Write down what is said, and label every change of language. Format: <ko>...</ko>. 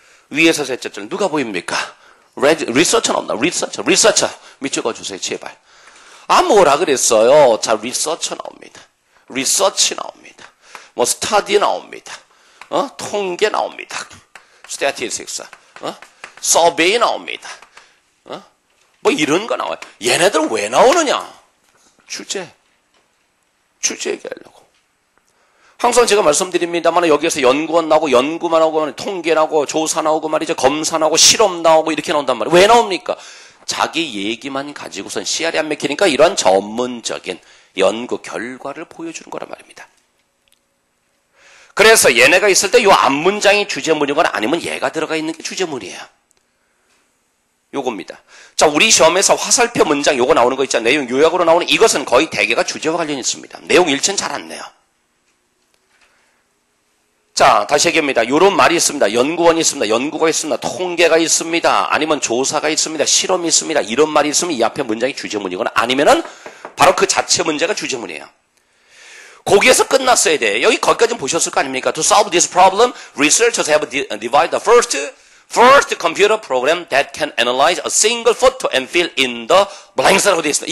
<ko>위에서 셋째 줄. 누가 보입니까? 리서처 나온다. 리서처. 밑줄거 주세요, 제발. 뭐라 그랬어요? 자, 리서처 나옵니다. 리서치 나옵니다. 스터디 나옵니다. 통계 나옵니다.</ko> <en>statistics, survey</en> <ko>나옵니다. 뭐 이런 거 나와요. 얘네들 왜 나오느냐? 주제 얘기하려고. 항상 제가 말씀드립니다만 여기에서 연구원 나오고 연구만 나오고 통계 나오고 조사 나오고 말이죠. 검사 나오고 실험 나오고 이렇게 나온단 말이에요. 왜 나옵니까? 자기 얘기만 가지고선 씨알이 안 맥히니까 이러한 전문적인 연구 결과를 보여주는 거란 말입니다. 그래서 얘네가 있을 때 이 앞문장이 주제문이거나 아니면 얘가 들어가 있는 게 주제문이에요. 요겁니다. 자, 우리 시험에서 화살표 문장 요거 나오는 거 있잖아요. 내용 요약으로 나오는 이것은 거의 대개가 주제와 관련이 있습니다. 내용 일치는 잘 안 내요. 자, 다시 얘기합니다. 요런 말이 있습니다. 연구원이 있습니다. 연구가 있습니다. 통계가 있습니다. 아니면 조사가 있습니다. 실험이 있습니다. 이런 말이 있으면 이 앞에 문장이 주제문이거나 아니면은 바로 그 자체 문제가 주제문이에요. 거기에서 끝났어야 돼. 여기 거기까지 보셨을 거 아닙니까?</ko> <en>To solve this problem, researchers have divided the first computer program that can analyze a single photo and fill in the blanks</en> <ko>라고 되어 있습니다.</ko>